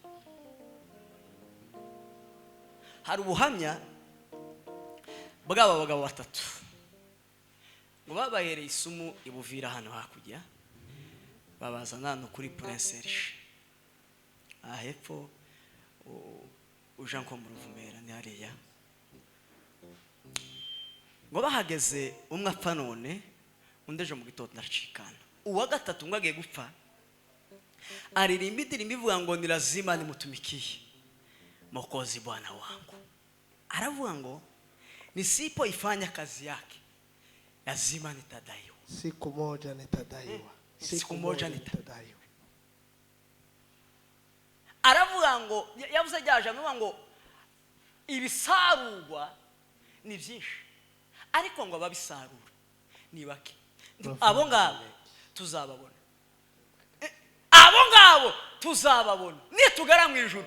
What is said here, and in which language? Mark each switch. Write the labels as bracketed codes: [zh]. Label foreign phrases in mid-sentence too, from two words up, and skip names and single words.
[rw] Hari ubuhamya bw'aba bagabo batatu ngo babahereye isumu ibuvira hano hakujya, babazana hano kuri Prince Elisha ahepfo uja nko mu Ruvumera ni hariya. Ngo bahageze umwe apfa none undi ejo mu gitondo aracikana. Uwa gatatu ngo agiye gupfa aririmba indirimbo ivuga ngo [sw] ni lazima nimutumikie Mwokozi Bwana wangu. [rw] Aravuga ngo [sw] nisipoifanya kazi yake lazima nitadaiwa. Siku moja nitadaiwa. Siku moja nitadaiwa. [rw] Aravuga ngo yavuze ryaje avuga ngo ibisarurwa ni byinshi ariko ngo ababisarura ni bake. Abo ngabo tuzababona. Abo ngabo tuzababona nitugara mu ijuru.